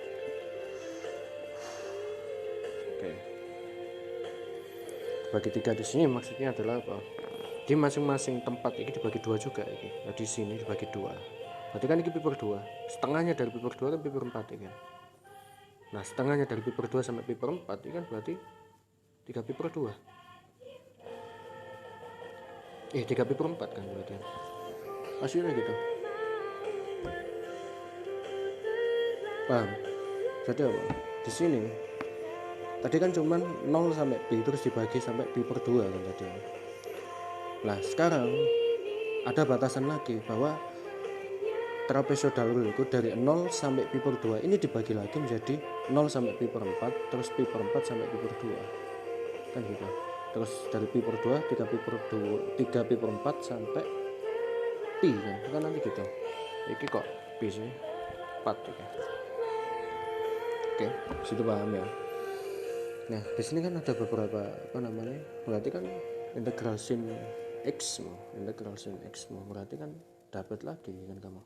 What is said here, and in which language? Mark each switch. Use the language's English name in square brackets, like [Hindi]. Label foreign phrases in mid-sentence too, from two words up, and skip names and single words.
[Indonesian] Oke, bagi 3 di sini maksudnya adalah apa? Di masing-masing tempat ini dibagi 2 juga ini. Nah, di sini dibagi 2. Berarti kan ini pi per 2. Setengahnya dari pi per 2 kan pi per 4 ini kan. Nah, setengahnya dari pi per 2 sampai pi per 4 ini kan berarti 3 pi per 2. 3 pi per 4 kan berarti. Hasilnya gitu. Paham? Jadi apa? Di sini tadi kan cuman 0 sampai pi terus dibagi sampai pi per 2 kan tadi. Nah, sekarang ada batasan lagi bahwa [English] trapezoidal rule [Indonesian] itu dari 0 sampai pi per 2 ini dibagi lagi menjadi 0 sampai pi per 4 terus pi per 4 sampai pi per 2 kan gitu. Terus dari pi per 2 3 pi per 2 3 pi per 4 sampai pi kan nanti gitu. Ini kok pi sih 4 gitu. Oke, situ paham ya. Nah, di sini kan ada beberapa berarti kan integral sin x berarti kan dapat lagi kan kamu.